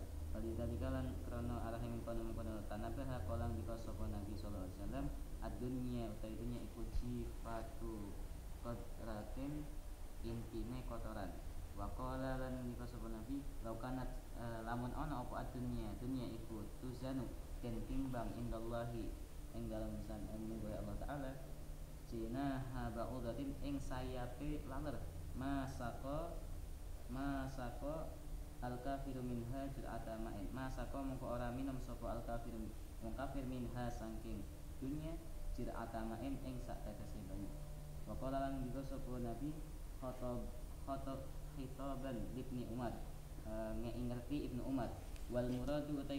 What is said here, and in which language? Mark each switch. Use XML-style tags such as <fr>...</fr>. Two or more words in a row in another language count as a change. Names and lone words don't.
<jv>Walidzalika lan krana arahe mengkono tanabaha kolang dika sapa nabi sallallahu alaihi wasallam ad-dunya utawi dunya iku</jv> <ar>صفة قذرة</ar> <jv>intine kotoran.</jv> <ar>وقال</ar> <jv>lan dika sapa nabi laukanat lamun ana apa ad-dunya iku tuzanu den timbang indallahi ing dalem san menggodha Allah ta'ala</jv> <ar>جناح بعوضة</ar> <jv>ing sayape laler</jv> <ar>ما سقى الكافر منها جرعة ماء</ar> <jv>masako mongko ora minum sapa</jv> <ar>الكافر</ar> <jv>wong kafir minha saking dunya</jv> <ar>جرعة ماء</ar> <jv>ing sak tetese banyu</jv> <ar>وقال</ar> <jv>lan ngendika sapa nabi</jv> <ar>خاطب خطابا</ar> <jv>ibni Umar ngerti Ibnu Umar</jv> <ar>والمراد</ar> <jv>utai</jv>